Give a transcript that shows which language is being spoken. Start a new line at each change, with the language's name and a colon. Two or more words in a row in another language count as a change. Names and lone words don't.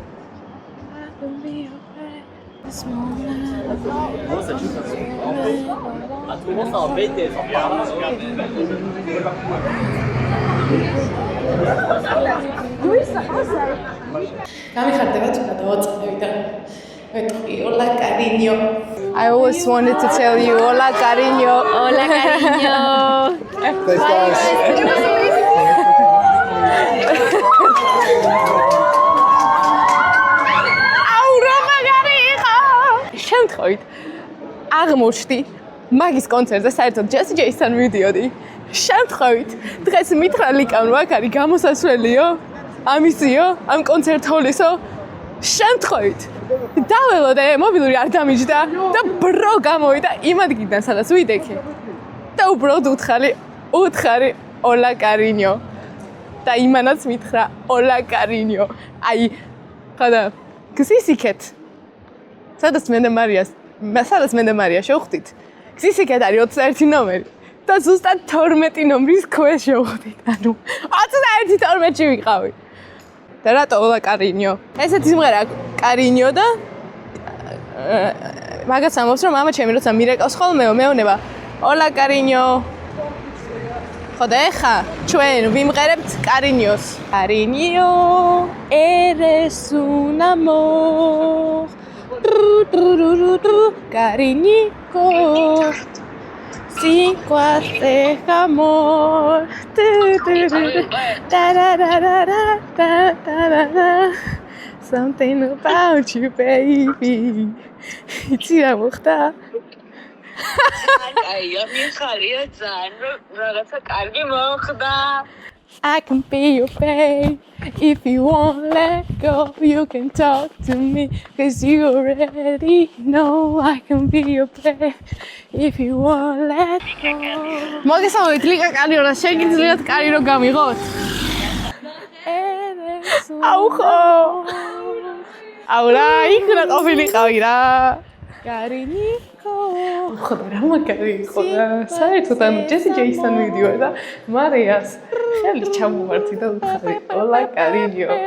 Georgian: გამიხარდება თუ გადავაწყდები და მეტყვი
Spanish: hola cariño.
English: I always wanted to tell you
Spanish: hola cariño. Hola, cariño.
English: Thanks, guys.
Georgian: შემთხვევით აღმოჩნდი მაგის კონცერტზე საერთოდ ჯესი ჯეისთან მივიდიოდი. შემთხვევით დღეს მითხრა ლიკამ რომ აქ არის გამოსასვლელიო, ამისიო, ამ კონცერტ-ჰოლისო. შემთხვევით დაველოდე მობილური არ დამიჯდა და ბრო გამოვიდა იმ ადგილიდან სადაც ვიდექი. და უბრალოდ უთხარი
Spanish: hola cariño.
Georgian: და იმანაც მითხრა
Spanish: hola cariño.
Georgian: აი, ხოდა გზისიქეთ სადაც მე და მარია შევხვდით. გზისიქეთ არის 21 ნომერი და ზუსტად 12 ნომრის ქვეშ შევხვდით. ანუ 21-12-ში ვიყავი. და რატო
Spanish: hola cariño?
Georgian: ესეთი სიმღერა cariño და მაგაც ამბობს რომ მამა ჩემი როცა მირეკავს ხოლმე მეუბნება
Spanish: hola cariño.
Georgian: ხოდა ეხა ჩვენ ვიმღერებთ cariños.
Spanish: Cariño eres un amor. Cariñico, sin hacer amor.
English: Something about you, baby.
Georgian: იცი რა მოხდა? აი, მიხარია ძალიან, რაღაცა კარგი მოხდა.
English: I can be your babe. If you won't let go, you can talk to me. Cause you already know I can be your babe. If you won't let go.
Georgian: მოგესალმებით, ლიკა კალიორა, შეგიძლიათ კარი რო გამიღოთ? აუ ხო. აუ რა, იქ რა ყოფილიყავი რა. Cariñico. ხოდა რა მაგარი იყო რა. საერთოდ ანუ ჯესი ჯეისთან მივიდიოდი და მარიას ხელი ჩამოვარდი და ვიხარი
Spanish: hola cariño.